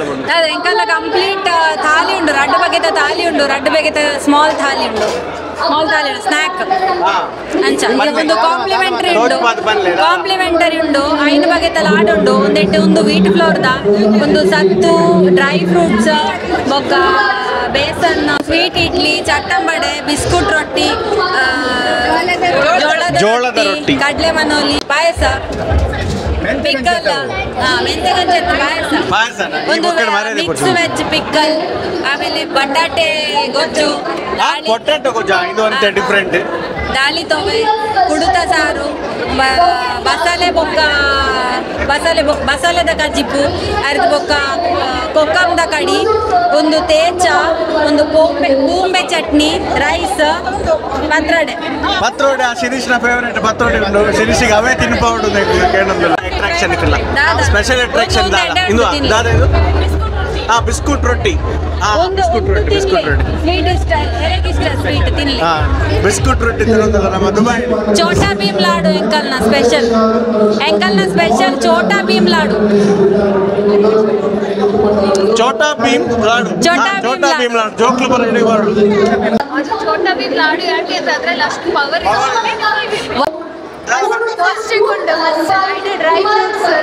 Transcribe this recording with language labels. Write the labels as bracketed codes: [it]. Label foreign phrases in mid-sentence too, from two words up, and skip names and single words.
[tcy] ಎಂಕಲ್ಲ ಕಂಪ್ಲೀಟ್ ಥಾಲಿ ಉಂಡು ರಡ್ಡು ಬಗೆದ ಥಾಲಿ ಉಂಡು ರಡ್ಡು ಬಗೆದ ಸ್ಮಾಲ್ ಥಾಲಿ ಉಂಡು ಸ್ನ್ಯಾಕ್ ಅಂಚ ಒಂದು ಕಾಂಪ್ಲಿಮೆಂಟರಿ ಉಂಡು ಐದು ಬಗೆದ ಲಾಡು ಉಂಡು ಒಂದೆಟ್ಟು ಒಂದು [en] wheat flour [tcy] ಒಂದು ಸತ್ತು [en] dry fruits [tcy] ಬೊಕ್ಕ ಬೇಸನ್ ಸ್ವೀಟ್ ಇಡ್ಲಿ ಚಟ್ಟಂಬಡೆ ಬಿಸ್ಕುಟ್ ರೊಟ್ಟಿ ಜೋಳದ ರೊಟ್ಟಿ ಕಡ್ಲೆ ಮನೋಲಿ ಪಾಯಸ ಪಿಕ್ಕಲ್ ಮೆಂತೆ ಗಂಜಿ ಪಾಯಸ ಒಂದು [en] mix veg pickle [tcy] ಆಮೇಲೆ ಬಟಾಟೆ ಗೊಜ್ಜು [kn] ಪೊಟ್ಯಾಟೊ ಗೊಜ್ಜು ಇದು ಅಂತ ಡಿಫ್ರೆಂಟ್ [tcy] ದಾಳಿ ತೊವೆ ಕುಡುತ ಸಾರು ಬಸಳೆದ ಕಜಿಪ್ಪು ಅರ್ಧ ಬೊಕ್ಕ ಕೊಕ್ಕಂದ ಕಡಿ ಒಂದು ತೇಚ ಒಂದು ಬೂಂಬೆ ಚಟ್ನಿ ರೈಸ್ ಪತ್ರೊಡೆ ಶಿರೀಶ್ನ ಫೇವರೇಟ್ ಪತ್ರೊಡೆ ಉಂಡು ಶಿರೀಶಿಗೆ ಅವೇ ತಿನ್ಪೌಡು ಅಟ್ರಾಕ್ಷನ್ [en] special attraction [tcy] ಬಿಸ್ಕುಟ್ ರೊಟ್ಟಿ [kn] ಒಂದು ಸ್ವೀಟ್ ಇಷ್ಟ ಇಷ್ಟ ಸ್ವೀಟ್ ತಿನ್ಲಿ ಬಿಸ್ಕುಟ್ ರೊಟ್ಟಿ ತರೋದಲ್ಲ ನಮ್ಮ ದುಬೈ [tcy] ಚೋಟಾ ಭೀಮ್ ಲಾಡು ಎಂಕಲ್ನ ಸ್ಪೆಷಲ್ ಚೋಟಾ ಭೀಮ್ ಲಾಡು ಚೋಟಾ ಭೀಮ್ ಲಾಡು ಜೋಕ್ಲು ಬರ [kn] ಚೋಟಾ ಭೀಮ್ ಲಾಡು ಯಾಕೆ ಅಂತ ಅದ್ರಲ್ಲಿ ಅಷ್ಟು [en] power dry fruits